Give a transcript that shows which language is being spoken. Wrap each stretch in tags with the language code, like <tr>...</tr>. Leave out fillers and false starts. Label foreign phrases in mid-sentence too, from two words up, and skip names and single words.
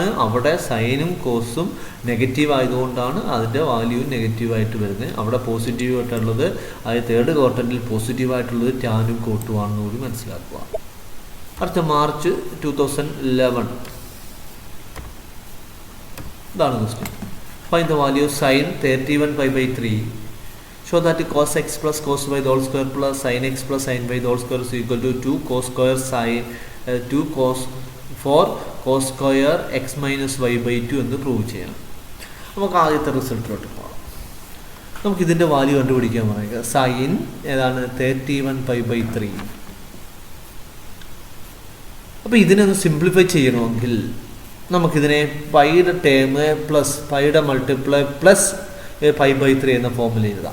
<ml>അവിടെ സൈനും കോസും നെഗറ്റീവ് ആയതുകൊണ്ടാണ് അതിൻ്റെ വാല്യൂ നെഗറ്റീവായിട്ട് വരുന്നത്. അവിടെ പോസിറ്റീവായിട്ടുള്ളത് അത്</ml> <en>third quadrant</en> <ml>പോസിറ്റീവായിട്ടുള്ളത് ടാനും കോട്ടും ആണെന്ന് കൂടി മനസ്സിലാക്കുക. അടുത്ത മാർച്ച് 2011 ഇതാണ് ക്വസ്റ്റ്യൻ.</ml> <en>find the value sine 31π/3. Show that cos x plus cos y the whole square plus sin x plus sin y the whole square is equal to 2 cos square sin 2 cos 4 cos square x minus y/2</en> <ml>എന്ന് പ്രൂവ് ചെയ്യണം. നമുക്ക് ആദ്യത്തെ റിസൾട്ടിലോട്ട് പോകാം. നമുക്ക് ഇതിൻ്റെ വാല്യൂ കണ്ടുപിടിക്കാൻ പറയുക. സൈൻ ഏതാണ്? 31π/3. അപ്പോൾ ഇതിനൊന്ന് സിംപ്ലിഫൈ ചെയ്യണമെങ്കിൽ നമുക്കിതിനെ പൈയുടെ</ml> <en>term plus</en> <ml>പൈയുടെ</ml> <en>multiply plus 5/3</en> <ml>എന്ന ഫോമിൽ എഴുതാം.</ml>